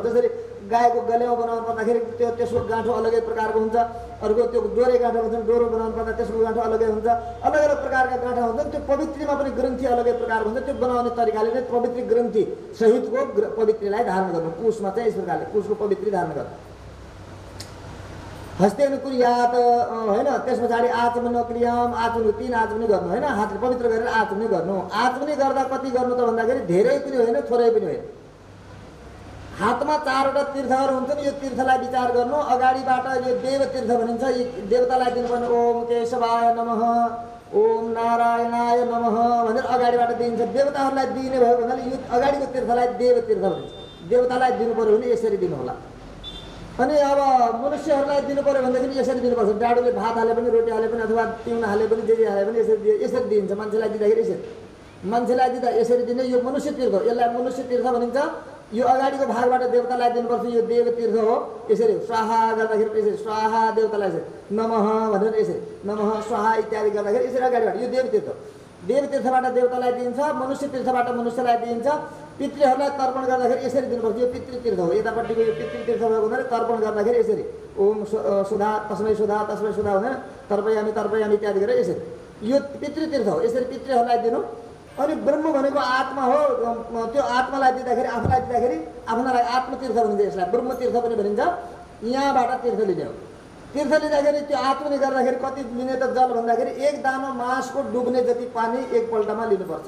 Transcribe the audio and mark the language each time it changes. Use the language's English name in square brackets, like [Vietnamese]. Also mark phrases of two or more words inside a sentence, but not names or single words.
[Nepali] जसरी गाईको गलेवा बनाउनु पर्दाखेरि त्यसको गाँठो अलगै प्रकारको हुन्छ, अर्को त्यो डोरे गाँठो हुन्छ, डोरो बनाउनु पर्दा त्यसको गाँठो अलगै हुन्छ। अलग अलग प्रकारका गाँठा हुन्छन्। त्यो पवित्रीमा पनि ग्रन्थि अलगै प्रकारको हुन्छ। त्यो बनाउने तरिकाले नै पवित्री ग्रन्थि सहितको पवित्रीलाई धारण गर्नु। कुशमा चाहिँ यस प्रकारले कुशको पवित्री धारण गर्नु। [Sanskrit] हस्तेन कुर्यात [Nepali] होइन। त्यस पछाडि आचमन क्रियाम, आचमन 3 आचमनी गर्नु होइन। हातले पवित्र गरेर आचमनी गर्नु। आचमनी गर्दा कति गर्नु त भन्दाखेरि धेरै पनि होइन, थोरै पनि होइन। हातमा 4वटा तीर्थहरू हुन्छन्। यो तीर्थलाई विचार गर्नु। अगाडिबाट यो देव तीर्थ भनिन्छ। यी देवतालाई दिनुपर्ने [Sanskrit] ओम केशवाय नमः, ओम नारायणाय नमः [Nepali] भनेर अगाडिबाट दिइन्छ। देवताहरूलाई दिने भयो भने यो अगाडिको तीर्थलाई देव तीर्थ भनिन्छ। देवतालाई दिनु पर्यो भने यसरी दिनु होला। अनि अब मनुष्यहरूलाई दिनु पर्यो भनेदेखि यसरी दिनुपर्छ। डाडुले भात हाले पनि, रोटी हाले पनि, अथवा तिउन हाले पनि, जे हाले पनि यसरी दिइन्छ। मान्छेलाई दिँदाखेरि यसरी, मान्छेलाई दिँदा यसरी दिने। यो मनुष्य तीर्थ हो, यसलाई मनुष्य तीर्थ भनिन्छ। यो अगाडिको भागबाट देवतालाई दिनुपर्छ। यो देव तीर्थ हो। यसरी स्वाहा गर्दाखेरि यसरी स्वाहा, देवतालाई यसरी नमः भनेर यसरी नमः स्वाहा इत्यादि गर्दाखेरि यसरी अगाडिबाट यो देव तीर्थ। देव तीर्थबाट देवतालाई दिइन्छ, मनुष्य तीर्थबाट मनुष्यलाई दिइन्छ। पितृहरूलाई तर्पण गर्दाखेरि यसरी दिनुपर्छ। यो पितृतीर्थ हो। यतापट्टिको यो पितृतीर्थ भएको हुनाले तर्पण गर्दाखेरि यसरी [Sanskrit] ओम सुधा तस्मै सुधा तस्मै सुधा [Nepali] भनेर [Sanskrit] तर्पयामी तर्पयामी [Nepali] इत्यादि गरेर यसरी यो पितृतीर्थ हो। यसरी पितृहरूलाई दिनु। अनि ब्रह्म भनेको आत्मा हो। त्यो आत्मालाई दिँदाखेरि, आफूलाई दिँदाखेरि आफ्नालाई आत्मतीर्थ भनिन्छ। यसलाई ब्रह्मतीर्थ पनि भनिन्छ। यहाँबाट तीर्थ लिने हो। तीर्थ लिँदाखेरि त्यो आत्मनी गर्दाखेरि कति लिने त जल भन्दाखेरि 1 दानो मासको डुब्ने जति पानी एकपल्टमा लिनुपर्छ।